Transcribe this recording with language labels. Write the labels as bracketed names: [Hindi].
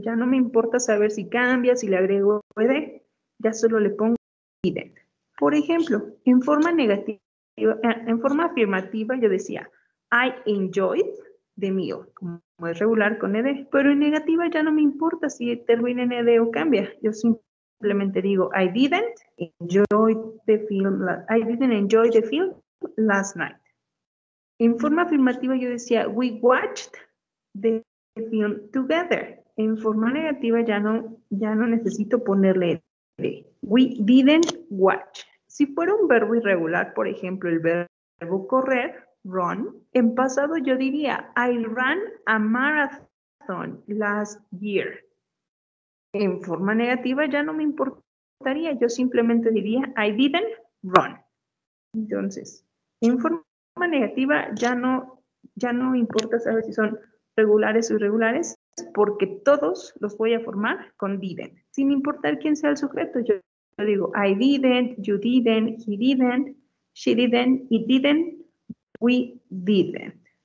[Spanish] Ya no me importa saber si cambia, si le agrego ed, ya solo le pongo didn't. Por ejemplo, en forma negativa, en forma afirmativa yo decía, [English] I enjoyed the meal, [Spanish] como es regular con ed, pero en negativa ya no me importa si termina en ed o cambia. Yo simplemente digo, [English] I didn't enjoy the film last night. [Spanish] En forma afirmativa yo decía, [English] we watched the film together. [Spanish] En forma negativa ya no necesito ponerle ed. [English] We didn't watch. [Spanish] Si fuera un verbo irregular, por ejemplo, el verbo correr, run, en pasado yo diría, [English] I ran a marathon last year. [Spanish] En forma negativa ya no me importaría, yo simplemente diría, [English] I didn't run. [Spanish] Entonces, en forma negativa ya no importa saber si son regulares o irregulares, porque todos los voy a formar con didn't, sin importar quién sea el sujeto. Yo digo, [English] I didn't, you didn't, he didn't, she didn't, it didn't, we didn't.